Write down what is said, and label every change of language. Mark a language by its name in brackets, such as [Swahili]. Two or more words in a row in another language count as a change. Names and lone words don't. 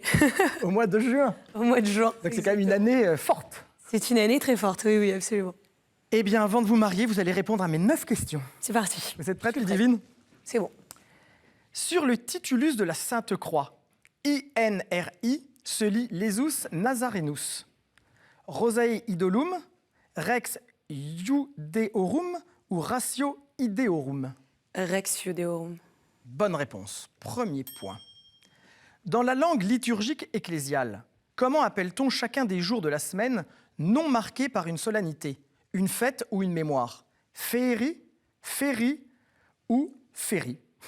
[French] au mois de juin. Au mois de juin. Donc c'est quand même une année forte. C'est une année très forte, oui, oui, absolument. Eh bien, avant de vous marier, vous allez répondre à mes 9 questions. C'est parti. Vous êtes prête, Je suis Ludivine? C'est bon. Sur le titulus de la Sainte Croix, INRI se lit [Latin] Jesus Nazarenus. Rosae idolum, Rex Iudeorum ou Ratio Ideorum? Rex Iudeorum. [French] Bonne réponse. Premier point. Dans la langue liturgique ecclésiale, comment appelle-t-on chacun des jours de la semaine non marqués par une solennité, une fête ou une mémoire? Féerie, féri ou féri?